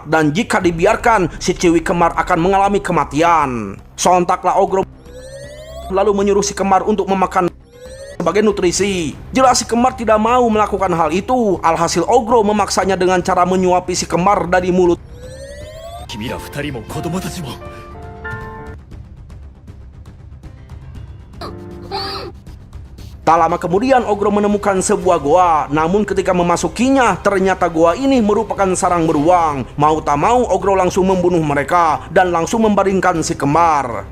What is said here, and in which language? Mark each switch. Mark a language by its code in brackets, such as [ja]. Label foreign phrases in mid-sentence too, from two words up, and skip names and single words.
[id] Dan jika dibiarkan, si Ciwi kembar akan mengalami kematian. Sontaklah Ogro lalu menyuruh si kembar untuk memakan sebagai nutrisi. Jelas si kembar tidak mau melakukan hal itu. Alhasil Ogro memaksanya dengan cara menyuapi si kembar dari mulut. [ja] 君ら二人も子供たちも [id] Tak lama kemudian Ogro menemukan sebuah goa. Namun ketika memasukinya, ternyata goa ini merupakan sarang beruang. Mau tak mau Ogro langsung membunuh mereka dan langsung membaringkan si kembar.